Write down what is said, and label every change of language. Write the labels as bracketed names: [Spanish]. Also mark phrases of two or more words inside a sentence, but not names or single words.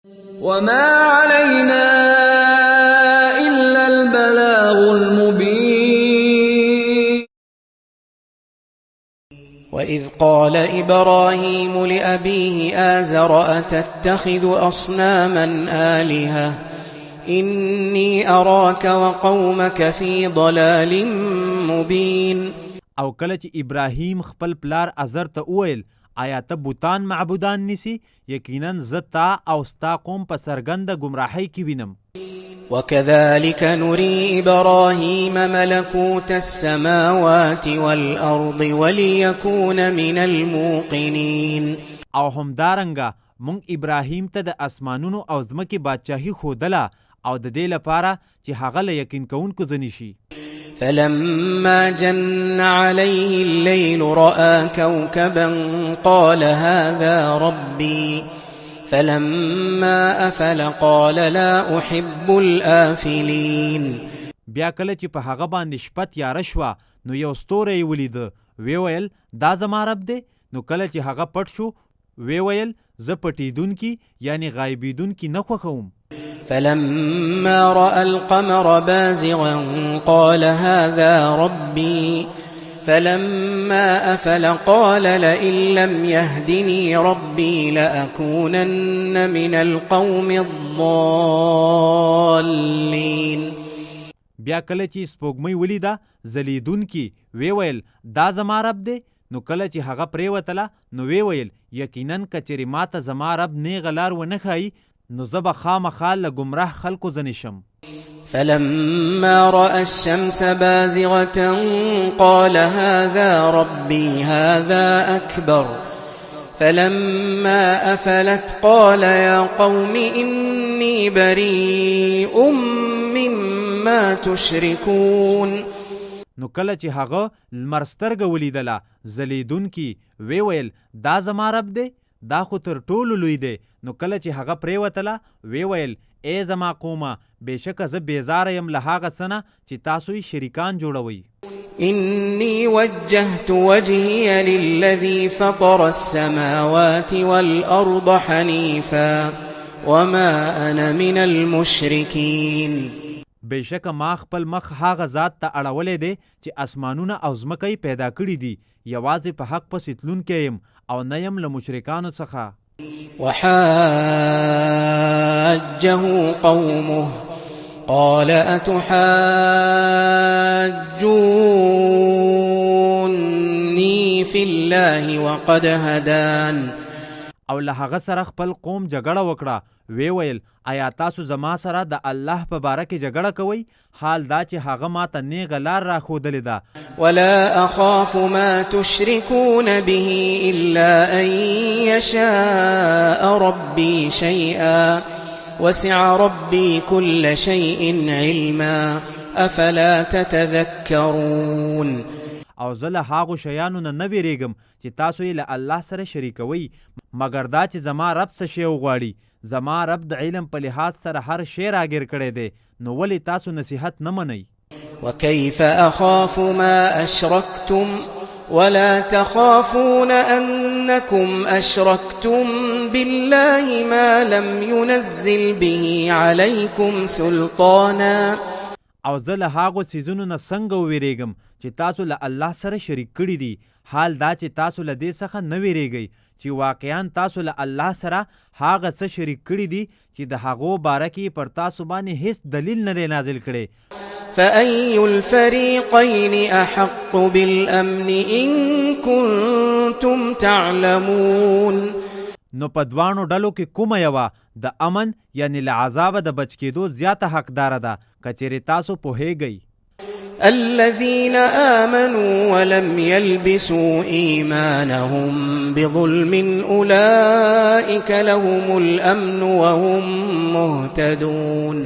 [Arabic] وما علينا إلا البلاغ المبين وإذ قال إبراهيم لأبيه آزر أتتخذ أصناما آلهة إني أراك وقومك في ضلال مبين. [Pashto] او کله چې ابراهیم خپل پلار ازر ته وویل آیا ته بوتان معبودان نیسی، یقینا زه تا او ستا قوم په څرګنده ګمراهۍ کې وینم. [Arabic] وكذلك نري إبراهيم ملكوت السماوات والأرض وليكون من الموقنين. [Pashto] او همدارنګه مونږ ابراهیم ته د اسمانونو او ځمکې بادشاهي ښودله او د دې لپاره چې هغه له یقین کوونکو ځنې شي. [Arabic] فلما جن عليه الليل رأى كوكبا قال هذا ربي فلما أفل قال لا أحب الآفلين. [Pashto] بیا کله چې په هغه باندې شپه تیاره شوه نو یو ستوری یې ولیده، وی ویل دا زما رب دی. نو کله چې هغه پټ شو وی ویل زه پټیدونکي یعنی غایبیدونکي نه خوښوم. [Arabic] فلما رأى القمر بازغا قال هذا ربي فلما أفل قال لئن لم يهدني ربي لأكونن من القوم الضالين. [Pashto] بیا کله چې سپوږمۍ ولیده ځلیدونکي وی ویل دا زما رب دی. نو کله چې هغه پرېوتله نو وی ویل یقینا کچېرې ماته زما رب نیغه لار ونه ښایي نو زه به خامخا له ګمراه خلکو ځنې شم. [Arabic] فلما رأى الشمس بازغة قال هذا ربي هذا أكبر فلما أفلت قال يا قوم إني بريء مما تشركون. [Pashto] نو کله چې هغه لمر سترګه ولیدله ځلیدونکي وی ویل دا زما رب دی، دا خو تر ټولو لوی دی. نو کله چې هغه پرېوتله وی ویل ای زما قومه بېشکه زه بیزاره یم له هغه څه نه چې تاسو یې شریکان جوړوئ. [Arabic] إني وجهت وجهي للذي فطر السماوات والأرض حنيفا وما أنا من المشركين. [Pashto] بېشکه ما خپل مخ هغه ذات ته اړولی دی چې اسمانونه او ځمکه یې پیدا کړي دي، یوازې په حق پسې تلونکی یم او نه یم له مشرکانو څخه. [Arabic] وحاجه قومه قال أتحاجوني في الله وقد هدان. [Pashto] او له هغه سره خپل قوم جګړه وکړه، وی ویل آیا تاسو زما سره د الله په باره کې جګړه کوئ، حال دا چې هغه ماته نیغه لار راښودلې ده. [Arabic] ولا أخاف ما تشركون به إلا أن يشاء ربي شيئا وسع ربي كل شيء علما أفلا تتذكرون. [Pashto] او زه له هغو شیانو نه ویریږم چې تاسو یې له الله سره شریکوئ مګر دا چې زما رب څه شی وغواړي. زما رب د علم په لحاظ سره هر شی راګیر کړی دی، نو ولې تاسو نصیحت نه منئ؟ [Arabic] وكيف أخاف ما أشركتم ولا تخافون أنكم أشركتم بالله ما لم ينزل به عليكم سلطانا. [Pashto] او زه له هغو څیزونو نه څنګه وویریږم چې تاسو له الله سره شریک کړي دي، حال دا چې تاسو له دې څخه نه ویریږئ چې واقعا تاسو له الله سره هغه څه شریک کړي دي چې د هغو باره کې پر تاسو باندې هیڅ دلیل نه دی نازل کړی. [Arabic] فأي الفريقين أحق بالأمن إن كنتم تعلمون. [Pashto] نو په دوانو ډلو کې کومه یوه د امن یعنی له عذابه د بچ کېدو زیاته حقداره ده که چیرې تاسو پوهیږئ. [Arabic] الذين آمنوا ولم يلبسوا إيمانهم بظلم أولئك لهم الأمن وهم مهتدون.